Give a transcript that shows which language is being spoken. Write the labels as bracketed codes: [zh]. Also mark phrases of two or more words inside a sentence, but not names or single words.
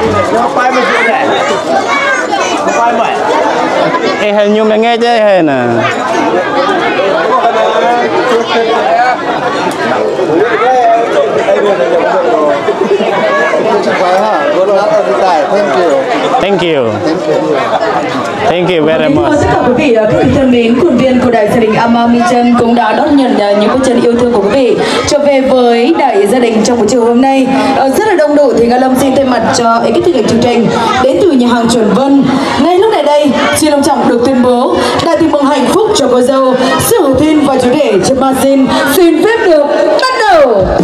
[ms] Ngapain macam ni? Ngapain mai? Nyum yang nghe chứ nè. [en] Thank you. Thank you very much. [vi] Tất cả quý vị, các vị thân mến, khuôn viên của Đại gia đình Ama Mi Chân cũng đã đón nhận những bước chân yêu thương của quý vị trở về với đại gia đình trong buổi chiều hôm nay. Rất là đông đủ thì Nga Lâm xin thay mặt cho ekip thực hiện chương trình đến từ nhà hàng Chuẩn Vân. Ngay lúc này đây, xin long trọng được tuyên bố đại tiệc mừng hạnh phúc cho cô dâu Siêu Hữu Thiên và chú rể Trần Ma xin phép được bắt đầu.